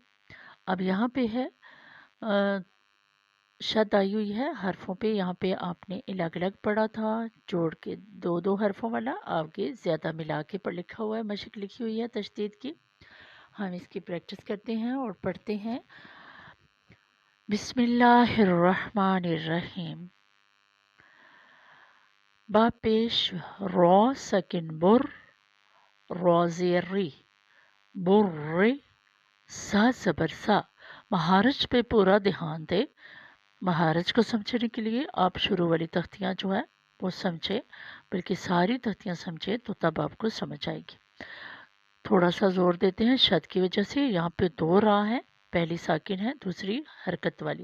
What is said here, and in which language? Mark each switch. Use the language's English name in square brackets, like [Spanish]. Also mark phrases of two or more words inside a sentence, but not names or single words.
[Urdu] اب یہاں پہ ہے شد آئی ہوئی ہے حرفوں پہ، یہاں پہ آپ نے الگ الگ پڑھا تھا جوڑ کے، دو دو حرفوں والا، آگے زیادہ ملا کے پر لکھا ہوا ہے، مشق لکھی ہوئی ہے تشدید کی۔ ہم اس کی پریکٹس کرتے ہیں اور پڑھتے ہیں۔ [Arabic] بسم اللہ الرحمن الرحیم۔ [Urdu] با پیش را سکن بر، را زیر ری، بر، سا زبر سا۔ مہارج پہ پورا دھیان دے۔ مہارج کو سمجھنے کے لیے آپ شروع والی تختیاں جو ہے وہ سمجھے، بلکہ ساری تختیاں سمجھے تو تب آپ کو سمجھ آئے گی۔ تھوڑا سا زور دیتے ہیں شد کی وجہ سے، یہاں پہ دو را ہیں، پہلی ساکن ہے، دوسری حرکت والی۔